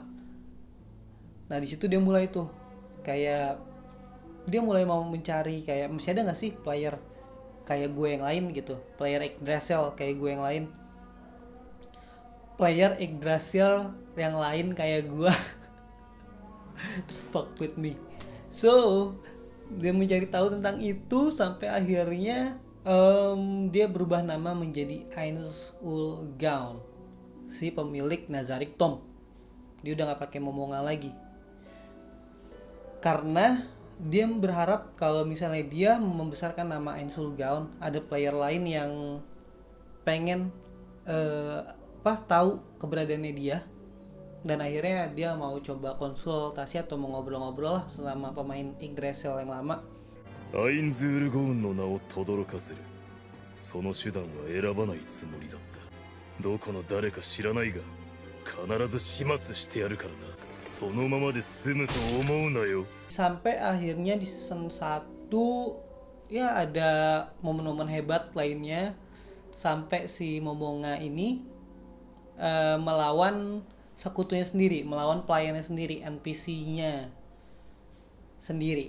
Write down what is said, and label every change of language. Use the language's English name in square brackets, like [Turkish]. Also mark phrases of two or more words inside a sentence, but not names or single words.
[Indonesian] Nah di situ dia mulai tuh kayak dia mulai mau mencari, kayak masih ada nggak sih player kayak gue yang lain gitu, player Yggdrasil kayak gue yang lain, player Yggdrasil yang lain kayak gue. [English] Fuck with me. [Indonesian] So dia mencari tahu tentang itu sampai akhirnya dia berubah nama menjadi Ainsworth Gaunt, si pemilik Nazarick Tomb. Dia udah nggak pakai Momonga lagi karena dia berharap kalau misalnya dia membesarkan nama Ainsworth Gaunt, ada player lain yang pengen tahu keberadaannya dia. Dan akhirnya dia mau coba konsultasi atau mau ngobrol-ngobrol lah sama pemain Yggdrasil yang lama. [Japanese] アインズールゴーンの名を轟かせる。その手段は選ばないつもりだった。どこの誰か知らないが、必ず始末してやるからな。そのままで済むと思うなよ。 [Indonesian] Sampai akhirnya di season 1 ya ada momen-momen hebat lainnya, sampai si Momonga ini melawan sekutunya sendiri, melawan pelayannya sendiri, NPC-nya sendiri.